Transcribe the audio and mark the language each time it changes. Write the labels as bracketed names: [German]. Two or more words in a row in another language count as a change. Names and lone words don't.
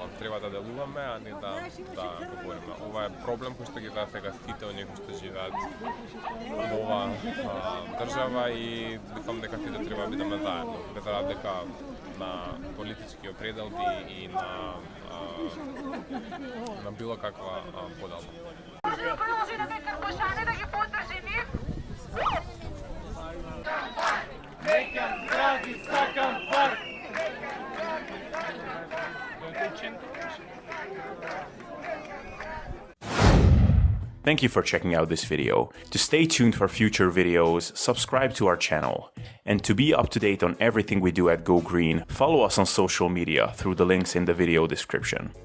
[Macedonian] Треба да делуваме, а не да говориме. Ова е проблем кој што ги засега сите оние кои што живеат во оваа држава и мислам дека сите треба да бидеме заедно, без разлика на политички определби и на било каква поделба. Продолжи да ме карбошане да ги поддржи нив. Некам згради, сакам парк. [English] Thank you for checking out this video. To stay tuned for future videos, subscribe to our channel. And to be up to date on everything we do at Go Green, follow us on social media through the links in the video description.